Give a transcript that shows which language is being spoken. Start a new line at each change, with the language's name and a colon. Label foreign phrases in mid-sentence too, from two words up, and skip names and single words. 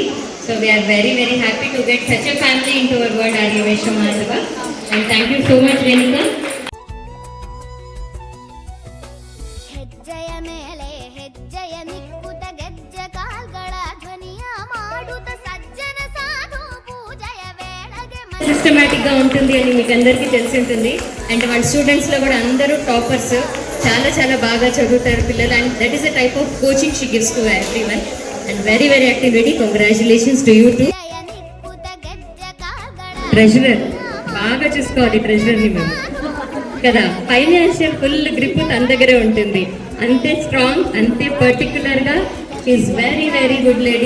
English: So we're very very happy to get such a family in to our word ఆర్యవైశ్య మాధవ. And thank you so much రేణుకా.
Kannada: ಹೆಜ್ಜೆಯ ಮೇಲೆ ಹೆಜ್ಜೆಯ ನಿಕ್ಕುತ ಗೆಜ್ಜೆ ಕಾಲ್ಗಳ ಧ್ವನಿಯ ಮಾಡುತ್ತ ಸಜ್ಜನ ಸಾಧು ಪೂಜಯ వేళಗೆ
Telugu: సిస్టమేటిక్ గా ఉంటుంది అని మీకు అందరికీ తెలిసి ఉంటుంది. అండ్ వాళ్ళ స్టూడెంట్స్ లో కూడా అందరూ టాపర్స్, చాలా చాలా బాగా చదువుతారు పిల్లలు.
English: And that is the type of coaching she gives to everyone. And very very activity. Congratulations to you to treasurer.
Telugu: బాగా చూసుకోవాలి ట్రెజరర్ని మేము కదా.
English: financial full grip
Telugu: తన దగ్గరే ఉంటుంది. అంతే స్ట్రాంగ్, అంతే పర్టికులర్ గా.
English: is very very good lady.